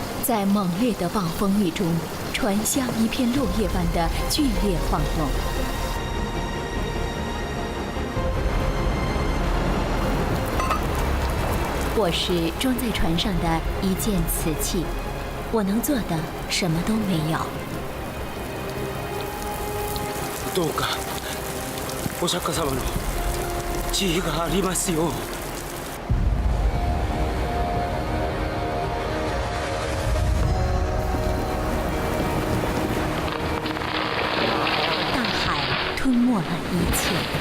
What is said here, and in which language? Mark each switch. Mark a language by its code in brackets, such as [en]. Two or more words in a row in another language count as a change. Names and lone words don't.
[zh] 在猛烈的暴风雨中，船像一片落叶般的剧烈晃动。我是装在船上的一件瓷器，我能做的什么都没有。 [ja] どうかお釈迦様の慈悲がありますよう。 [zh] 大海吞没了一切。